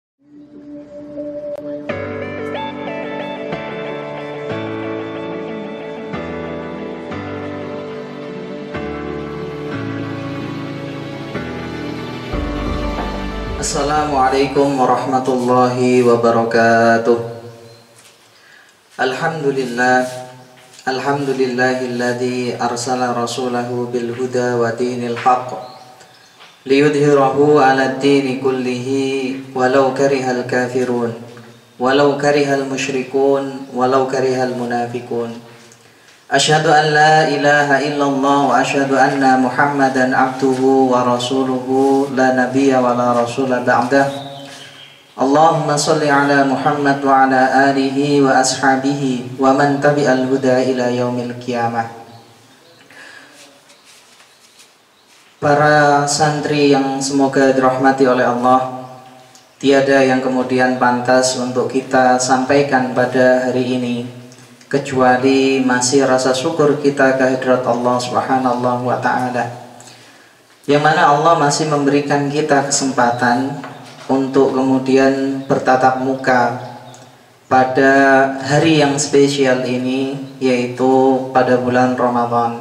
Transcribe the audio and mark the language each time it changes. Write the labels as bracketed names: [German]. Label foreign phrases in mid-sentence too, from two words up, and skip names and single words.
[Arabic] السلام عليكم ورحمة الله وبركاته. الحمد لله الذي أرسل رسوله بالهدى ودين الحق ليظهره على الدين كله ولو كره الكافرون ولو كره المشركون ولو كره المنافقون. أشهد أن لا إله إلا الله وأشهد أن محمدا عبده ورسوله لا نبي ولا رسول بعده. اللهم صل على محمد وعلى آله وأصحابه ومن تبع الهدى إلى يوم القيامة. [Indonesian] Para santri yang semoga dirahmati oleh Allah, tiada yang kemudian pantas untuk kita sampaikan pada hari ini kecuali masih rasa syukur kita kehadirat Allah [Arabic] سبحانه وتعالى, [Indonesian] yang mana Allah masih memberikan kita kesempatan untuk kemudian bertatap muka pada hari yang spesial ini, yaitu pada bulan Ramadan.